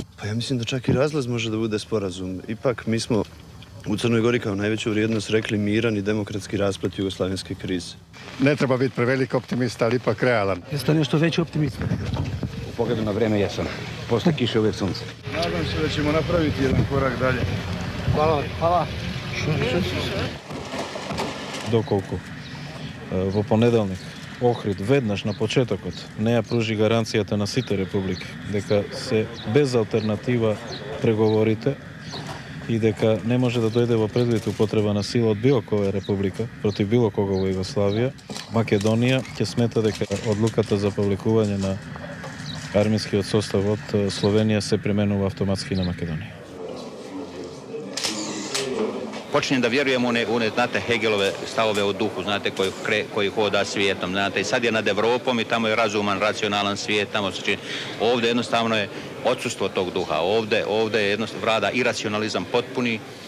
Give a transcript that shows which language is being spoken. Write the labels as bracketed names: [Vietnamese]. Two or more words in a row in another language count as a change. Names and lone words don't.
[Serbian] Pa ja mislim da čak i razlaz može da bude sporazum. Ipak mi smo u Crnoj Gori kao najveću vrijednost rekli miran i demokratski rasplet jugoslavenske krize. Ne treba biti prevelik optimista, ali ipak realan. Jeste li nešto veći optimist? U pogledu na vreme jesam. Posle kiše uvijek sunce. Nadam se da ćemo napraviti jedan korak dalje. Hvala. [Macedonian] Доколку во понеделник Охрид веднаш на почетокот не ја пружи гаранцијата на сите републики дека се без алтернатива преговорите и дека не може да дојде во предвид употреба на сила од било која република против било кого во Југославија, Македонија ќе смета дека одлуката за повлекување на армискиот состав од Словенија се применува автоматски на Македонија. [Serbian] Počinjem da vjerujem u one, znate, Hegelove stavove o duhu, znate, koji hoda svijetom, znate, i sad je nad Evropom i tamo je razuman, racionalan svijet, tamo se čini. Ovdje jednostavno je odsustvo tog duha, ovdje je jednostavno vlada iracionalizam potpuni.